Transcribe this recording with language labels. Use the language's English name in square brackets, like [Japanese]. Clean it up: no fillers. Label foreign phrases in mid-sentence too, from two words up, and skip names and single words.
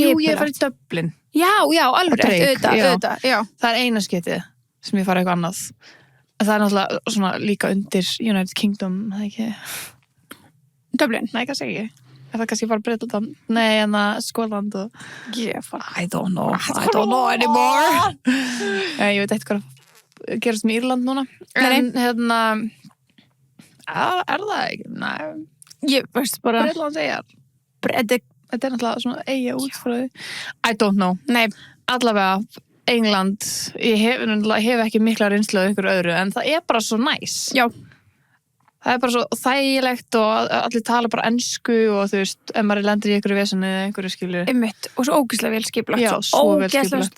[Icelandic] Jú, ég hef farið í Dublin. Já, alveg rétt, auðvitað. Það er eina skiptið sem ég farið eitthvað annað. Það er náttúrulega svona líka undir United Kingdom, það ekki? Dublin? Nei, kannski ekki. Er það kannski bara Bretland? Nei, en það Skotland og... [English] I don't know anymore. [Icelandic] Ég veit eitthvað að gerast með Írland núna. En er það ekki? Nei. Ég veist bara... Bretland eigjar. Þetta er náttúrulega svona eigja út frá því. [English] I don't know. [Icelandic] Nei. Allavega, England, ég hef ekki mikla reynslu af einhverju öðru, en það er bara svo næs. Já. Það er bara svo þægilegt og allir tala bara ensku og þú veist, ef maður lendir í einhverju veseni eða einhverju skilur. Einmitt, og svo ógeðslega vel skipulagt. Já, svo vel skipulagt.